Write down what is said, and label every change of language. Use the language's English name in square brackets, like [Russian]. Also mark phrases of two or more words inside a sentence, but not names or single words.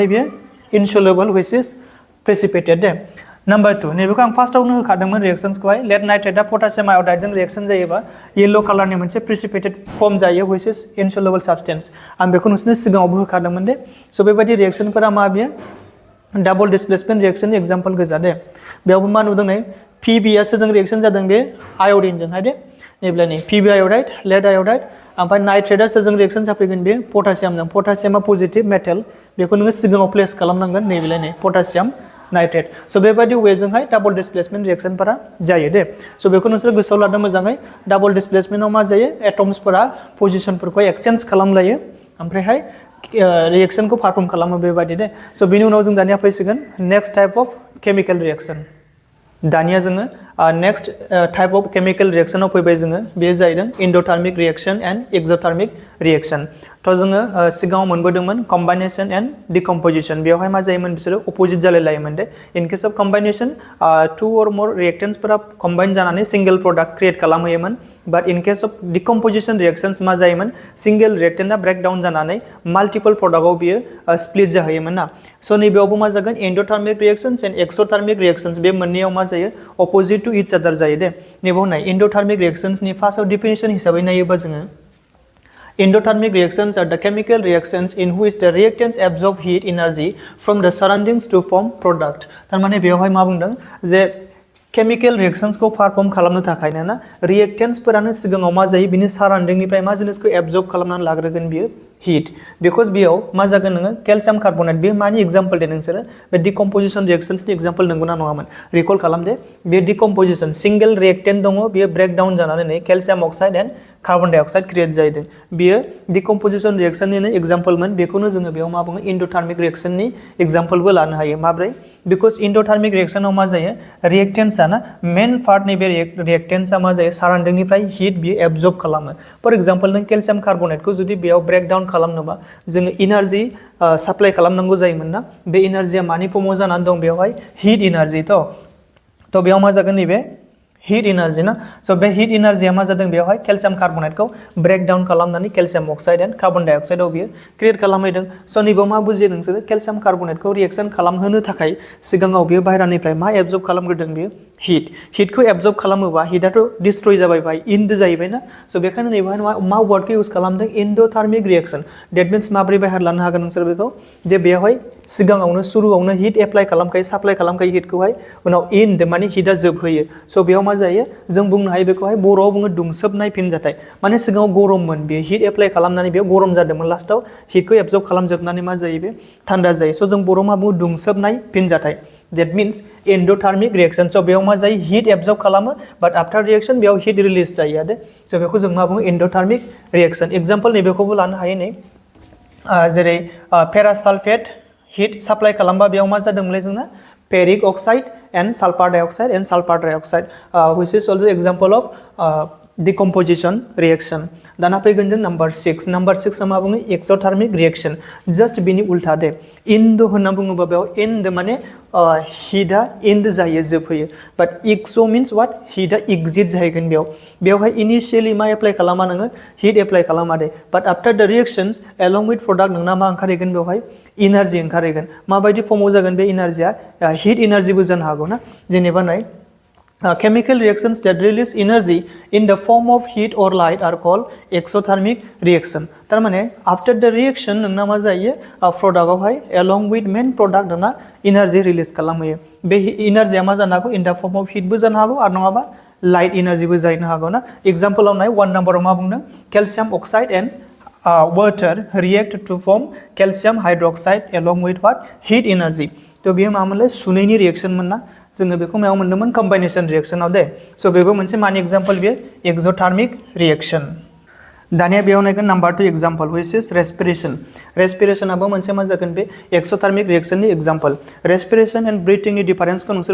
[Bodo] बेयो [English] insoluble which is precipitate [Bodo] दे नम्बर 2 नैबेखौ आं फार्स्टआवनो होखादोंमोन रिएक्सन्सखौहाय [English] lead nitrate potassium iodide reaction [Bodo] जायोबा येलो कालारनि मोनसे [English] precipitate form [Bodo] जायो [English] which is insoluble substance [Bodo] आं बेखौ नोंसोरनो सिगाङावबो होखादोंमोन दे स' बेबायदि रिएक्सनफोरा मा बेयो [English] double displacement reaction example [Bodo] गोजा दे बेयावबो मा नुदों नै PB सोरजों रिएक्सन जादों बे आय'डिनजोंहाय दे नैब्ला नै PB आय'डाइड [English] lead iodide [Bodo] ओमफ्राय नाइट्रेटआ सोरजों रिएक्सन जाफैगोन बे पटासियामजों पटासियामा [English] positive metal [Bodo] बेखौ नोङो सिगाङाव प्लेस खालामनांगोन नैबेलाय नै पटासियाम नाइट्रेट स' बेबायदि वेजोंहाय [English] double displacement reactions [Bodo] जायो दे स' बेखौ नोंसोर गोसोआव लादो मोजाङै डाबल डिसप्लेसमेन्टआव मा जायो एटम्सफोरा पजिशनफोरखौ एक्सचेन्ज खालामलायो ओमफ्रायहाय रिएक्शनखौ पारफर्म खालामो बेबायदि दे स' बिनि उनाव जों दानिया फैसिगोन [English] next type of chemical reaction [Bodo] दानिया जोङो [English] next type of chemical reaction [Bodo] फैबाय जोङो बेयो जाहैदों [English] endothermic reaction and exothermic reaction [Bodo] थ' जोङो सिगाङाव मोनबोदोंमोन [English] combination and decomposition [Bodo] बेवहाय मा जायोमोन बिसोरो अपोजिट जालाय लायोमोन दे [English] in case of combination two or more reactants [Bodo] कम्बाइन जानानै [English] single product create [Bodo] खालामहोयोमोन बाट [English] in case of decomposition reactions [Bodo] मा जायोमोन [English] single reactant [Bodo] ब्रेकडाउन जानानै [English] multiple product [Bodo] बियो स्प्लिट जाहैयोमोन ना स' नैबेयावबो मा जागोन [English] endothermic reactions and exothermic reactions [Bodo] बे मोननैयाव मा जायो [English] opposite to each other [Bodo] जायो दे नैबेयाव नाय [English] endothermic reactions [Bodo] फार्स्टआव डिफिनिशन हिसाबै नायोबा जोङो [English] Endothermic reactions are the chemical reactions in which the reactants absorb heat energy from the surroundings to form product. [Bodo] तारमाने बेवहाय मा बुंदों जे [English] chemical reactions [Bodo] को perform खालामनो थाखाय ना reactants फोरानो सिगाङाव मा जायो बिनि surrounding निफ्राय मा जिनिसखौ absorb खालामनानै लाग्रोगोन बियो heat because बेयाव मा जागोन नोङो [English] calcium carbonate [Bodo] बे मानि example दे नोंसोरो बे [English] decomposition reactions [Bodo] नि example नंगौना नङामोन recall खालाम दे बे decomposition single [English] reactant [Bodo] दङ बियो breakdown जानानै [English] calcium oxide and carbon dioxide create [Bodo] जादों बियो [English] decomposition reaction example [Bodo] बेखौनो जोङो बेयाव मा बुङो [English] endothermic reaction example [Bodo] लानो हायो माब्रै बिकज एन्डोथार्मिक रिएक्शनाव मा जायो रिएक्टेन्ट्सआ ना [English] main part [Bodo] बे रिएक्टेन्ट्सआ मा जायो साराउन्डिंनिफ्राय हिट बियो एब्जर्ब खालामो [English] for example [Bodo] नों [English] calcium carbonate [Bodo] जुदि बेयाव ब्रेकडाउन खालामनोबा जोङो [English] energy supply [Bodo] खालामनांगौ जायोमोन ना बे एनार्जिया मानि फर्माव जानानै दं बेवहाय [English] heat energy [Bodo] थ' बेयाव मा जागोन नैबे [English] heat energy [Bodo] ना so बे [English] heat energy [Bodo] मा जादों बेवहाय [English] calcium carbonate [Bodo] को breakdown खालामनानै [English] calcium oxide and carbon dioxide [Bodo] आव बियो create खालामहैदों so नैबेयाव मा बुजियो नोंसोरो [English] calcium carbonate [Bodo] को reaction खालामहोनो थाखाय सिगाङाव बियो बाहेरानिफ्राय मा absorb खालामग्रोदों बियो heat को absorb खालामोबा heatआथ' destroy जाबाय बाय end जाहैबाय ना so बेखायनो नैबेवहाय मा wordखौ use खालामदों [English] endothermic reaction that means [Bodo] माब्रै बाहेर लानो हागोन नोंसोर बेखौ जे बेवहाय सिगाङावनो सुरुआवनो [English] heat apply [Bodo] खालामखायो supply खालामखायो heatखौहाय उनाव end माने heatआ जोबहोयो so बेयाव मा जायो जों बुंनो हायो बेखौहाय बर'आव बुङो दुंसोबनाय फिनजाथाय माने सिगाङाव गरममोन बे [English] heat apply [Bodo] खालामनानै बेयाव गरम जादोंमोन लास्टआव हिटखौ एबजर्ब खालामजोबनानै मा जायो बे थान्दा जायो स' जों बर'आव मा बुङो दुंसोबनाय फिनजाथाय [English] that means endothermic reaction [Bodo] so बेयाव मा जायो [English] heat absorb [Bodo] खालामो [English] but after reaction [Bodo] बेयाव [English] heat release [Bodo] जायो दे स' बेखौ जों मा बुङो [English] endothermic reaction example [Bodo] नैबेखौबो लानो हायो नै जेरै पेरासाल्फेट हिट साप्लाइ खालामबा बेयाव मा जादोंमोनलाय जोंना [English] ferric oxide and sulfur dioxide which is also example of decomposition reaction [Bodo] दाना फैगोन जों नंबर 6 मा बुङो [English] exothermic reaction [Bodo] जस्ट बिनि उल्टा दे इन्ड होनना बुङोबा बेयाव इन्ड माने हिटआ इन्ड जायो जोबहोयो [English] but exo means what [Bodo] हिटआ एक्जिट जाहैगोन बेवहाय इनिशियली मा एप्लाइ खालामा नोङो [English] heat apply [Bodo] खालामा दे [English] but after the reactions along with product [Bodo] नोंना मा ओंखारहैगोन बेवहाय एनार्जी ओंखारहैगोन माबायदि फर्माव जागोन बे एनार्जिया [English] heat energy [Bodo] जानो हागौ ना जेनेबा नाय [English] chemical reactions that release energy in the form of heat or light are called exothermic reaction [Bodo] तारमाने [English] after the reaction [Bodo] नोंना मा जायो product आवहाय [English] along with main product [Bodo] नोंना energy release खालामहैयो बे एनार्जिया मा जानो हागौ [English] in the form of heat [Bodo] बो जानो हागौ आरो नङाबा [English] light energy [Bodo] बो जानो हागौ ना एग्जांपल आव नाय 1 नम्बराव मा बुंदों [English] calcium oxide and water react to form calcium hydroxide along with what heat energy [Bodo] तो बेयो मामोनलाय सुनैनि रिएक्शन मोन ना जोङो बेखौ मायाव मोन्दोंमोन कम्बाइनेशन रिएक्शनाव दे स' बेबो मोनसे मानि एग्जांपल बेयो [English] exothermic reaction [Bodo] दानिया बेयाव नायगोन [English] number 2 example which is respiration [Bodo] मोनसे मा जागोन बे [English] exothermic reaction example respiration and breathing difference [Bodo] नोंसोर